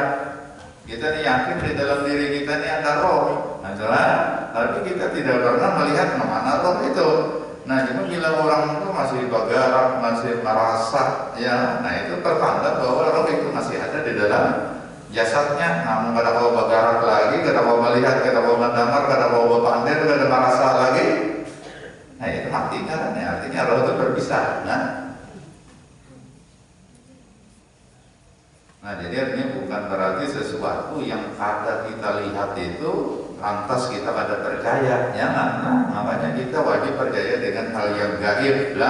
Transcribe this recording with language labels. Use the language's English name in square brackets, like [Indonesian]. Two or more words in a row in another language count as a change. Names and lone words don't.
[Indonesian] Kita nih yakin di dalam diri kita ini ada roh. Nah adalah, tapi kita tidak pernah melihat mana roh itu. Nah, cuma bila orang itu masih bergerak, masih merasa, ya, nah itu pertanda bahwa roh itu masih ada di dalam jasadnya. [Banjar] Namun kada mau bergerak lagi, kada mau melihat, kada mau mendengar, kada mau berpandai, kada merasa lagi. [Indonesian] Nah itu mati kan, ya, artinya roh itu berpisah. Nah jadi artinya bukan berarti sesuatu yang ada kita lihat itu lantas kita pada percaya, jangan. Nah, makanya kita wajib percaya dengan hal yang gaib lah.